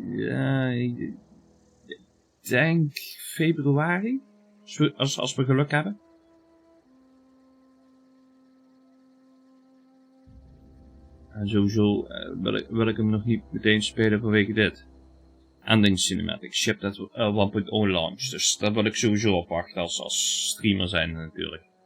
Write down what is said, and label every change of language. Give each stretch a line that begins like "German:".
Dutch: Ja, ik denk februari. Als we geluk hebben. En sowieso wil ik hem nog niet meteen spelen vanwege dit.
English: Ending Cinematic, shipped at 1.0 launch.
Dutch: Dus dat wil ik sowieso opwachten als streamer zijn natuurlijk.